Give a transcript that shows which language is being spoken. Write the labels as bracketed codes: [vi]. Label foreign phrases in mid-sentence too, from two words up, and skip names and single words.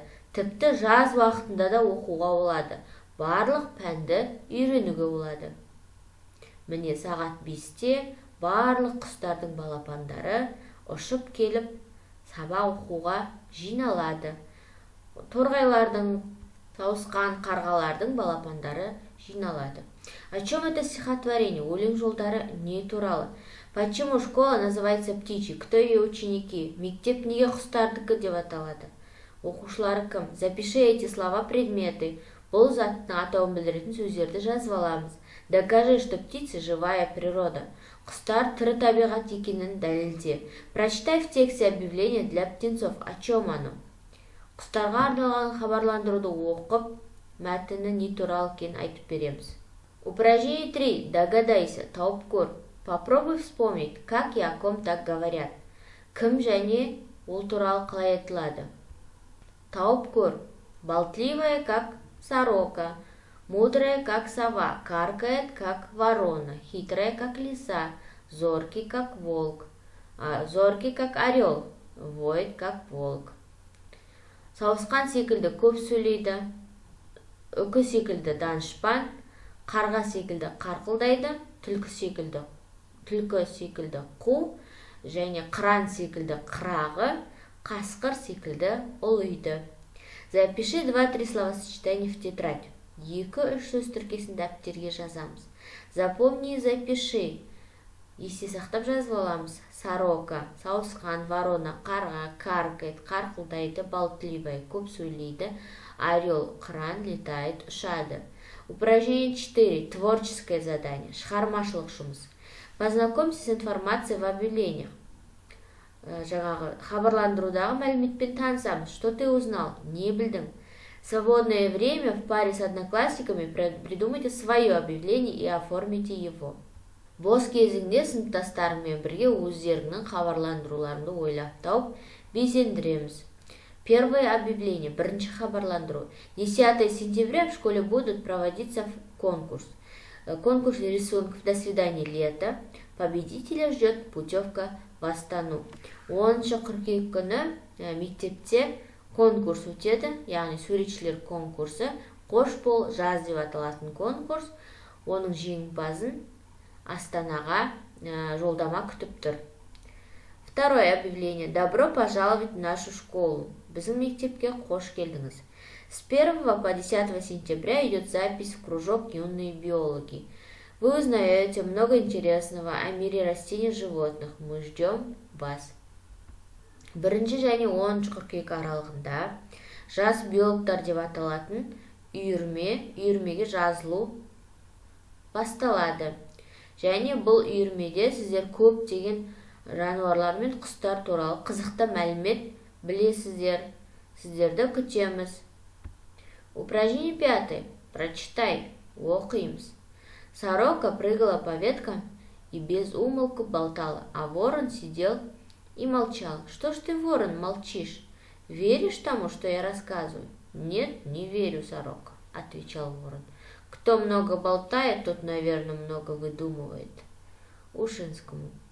[kk] Тіпті жаз уақытында да оқуға болады. Барлық пәнді үйренуге болады. Міне сағат 5-те барлық құстардың балапандары ұшып келіп сабақ оқуға жиналады. Торғайлардың, тауысқан қарғалардың балапандары жиналады. [ru] О чем это стихотворение? [kk] Өлең жолдары не туралы? [ru] Почему школа называется птичьей? Кто ее ученики? [kk] Мектеп неге құстардікі деп аталады? Оқушылары кім? [ru] Запиши эти слова предметы. [kk] Бұл заттың атауын білдіретін сөздерді жазып аламыз. [ru] Докажи, что птицы живая природа. [kk] Құстар тірі табиғат екенін дәлелде. [ru] Прочитай в тексте объявление для птенцов. О чем оно? [kk] Құстарға арналған хабарландыруды оқып, мәтіні не туралы екенін айтып береміз. [ru] Упражнение 3. Догадайся, [kk] тауып көр. [ru] Попробуй вспомнить, как и о ком так говорят. [kk] Кім және ол туралы қалай айтылады? Тауып көр. [ru] Болтливая, как сорока, мудрая, как сова, каркает, как ворона, хитрая, как лиса, зоркий, как волк, зоркий, как орел, воет, как волк. [kk] Сауысқан секілді көп сөйлейді, үкі секілді данышпан, қарға секілді қарқылдайды, түлкі секілді қу, және қыран секілді қырағы, қасқыр секілді ұлиды. [ru] Запиши 2-3 словосочетания в тетрадь. [kk] 2-3 сөз тіркесін дәптерге жазамыз. [ru] Запомни и запиши. [kk] Есте сақтап жазып аламыз. Сорока, сауысқан, ворона, қарға, каркает, қарқылдайды, болтливая, көп сөйлейді, орел, қыран, летает, ұшады. [ru] Упражнение 4. Творческое задание. [kk] Шығармашылық жұмыс. [ru] Познакомься с информацией в объявлениях. [kk] Хабарландырудағы мәліметпен танысамыз. [ru] Что ты узнал? [kk] Не білдім. [ru] Свободное время в паре с одноклассниками придумайте свое объявление и оформите его. [kk] Бос кезіңде сыныптастарыңмен бірге өздеріңнің хабарландыруларыңды ойлап тауып безендіреміз. [ru] Первое объявление. [kk] Бірінші хабарландыру. [ru] 10 сентября в школе будут проводиться конкурс. Конкурс рисунков «До свидания, лето». Победителя ждет путевка в Астану. 10 қыркүйек күні мектепте конкурс өтеді, яғни суретшілер конкурсы. Қош бол жаз деп аталатын конкурс. Оның жеңімпазын Астанаға жолдама күтіп тұр. Второе объявление. Добро пожаловать в нашу школу. Біздің мектепке қош келдіңіз. С 1 по 10 сентября идет запись в кружок «Юные биологи». Вы узнаете много интересного о мире растений и животных. Мы ждем вас. [kk] 1 және 10 қыркүйек аралығында жас биологтар деп аталатын үйірмеге жазылу басталады. Және бұл үйірмеде сіздер көптеген жануарлар мен құстар туралы қызықты мәлімет білесіздер. Сіздерді күтеміз. [ru] Упражнение 5. Прочитай. Оқимыз. Сорока прыгала по веткам и без умолку болтала, а ворон сидел и молчал. Что ж ты, ворон, молчишь? Веришь тому, что я рассказываю? Нет, не верю, сорока, отвечал ворон. Кто много болтает, тот, наверное, много выдумывает.